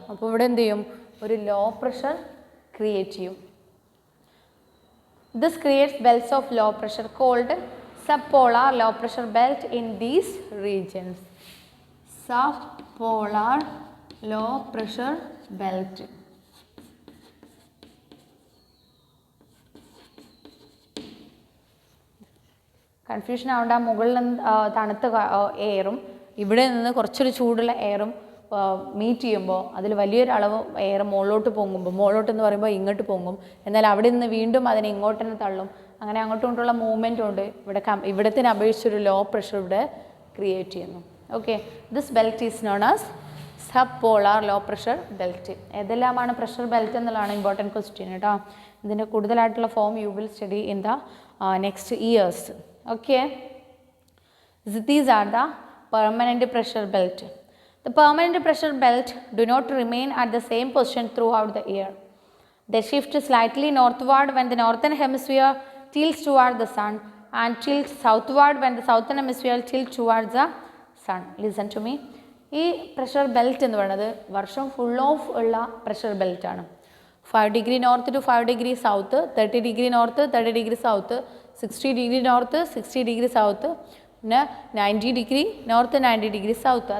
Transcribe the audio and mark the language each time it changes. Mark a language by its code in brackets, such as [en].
[ml] അപ്പോൾ ഇവിടെ എന്ത് ചെയ്യും ഒരു ലോ പ്രഷർ ക്രിയേറ്റ് ചെയ്യും. [en] This creates belts of low pressure called subpolar low pressure belt in these regions. Subpolar low pressure belt. [ml] Confusion ആവേണ്ട, മുകളിൽ നിന്ന് തണുത്ത എയറും ഇവിടെ നിന്ന് കുറച്ചൊരു ചൂടുള്ള എയറും മീറ്റ് ചെയ്യുമ്പോൾ അതിൽ വലിയൊരു അളവ് എയർ മുകളിലോട്ട് പൊങ്ങുമ്പോൾ, മുകളിലോട്ട് എന്ന് പറയുമ്പോൾ ഇങ്ങോട്ട് പൊങ്ങും, എന്നാൽ അവിടെ നിന്ന് വീണ്ടും അതിനെ ഇങ്ങോട്ട് തന്നെ തള്ളും. അങ്ങനെ അങ്ങോട്ടും ഇങ്ങോട്ടുള്ള മൂവ്മെൻറ്റ് കൊണ്ട് ഇവിടത്തിന് അപേക്ഷിച്ചൊരു ലോ പ്രഷർ ഇവിടെ ക്രിയേറ്റ് ചെയ്യുന്നു. [en] Okay, this belt is known as sub polar low pressure belt. [ml] ഏതെല്ലാമാണ് pressure belt എന്നുള്ളതാണ് ഇമ്പോർട്ടൻറ്റ് ക്വസ്റ്റ്യൻ കേട്ടോ. ഇതിൻ്റെ കൂടുതലായിട്ടുള്ള form [en] You will study in the next years. Okay, these are the permanent pressure belt. The permanent pressure belt do not remain at the same position throughout the year. They shift slightly northward when the northern hemisphere tilts toward the sun and tilt southward when the southern hemisphere tilts towards the sun. Listen to me. [ml] ഈ pressure belt എന്ന് പറയുന്നത് വർഷം full of ഉള്ള pressure belt ആണ്. 5 degree north to 5 degree south, 30 degree north 30 degree south, 60 degree north 60 degree south, പിന്നെ 90 degree north 90 degree south.